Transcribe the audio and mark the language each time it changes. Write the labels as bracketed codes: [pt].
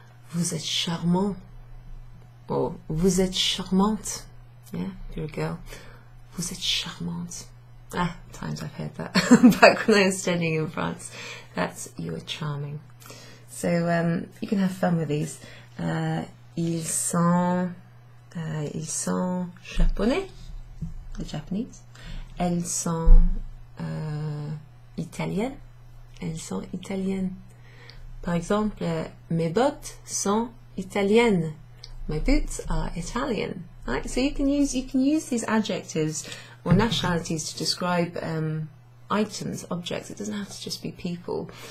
[fr] Vous êtes charmant. Or vous êtes charmante. [en] Yeah, if you're a girl. [fr] Vous êtes charmante. [en] Times I've heard that back when I was studying in France. That's, you are charming. So you can have fun with these. [fr] Ils sont japonais, [en] the Japanese. [fr] Elles sont italiennes. Elles sont italiennes. Par exemple, mes bottes sont italiennes. [en] My boots are Italian. Right? So you can use these adjectives or nationalities to describe items, objects. It doesn't have to just be people.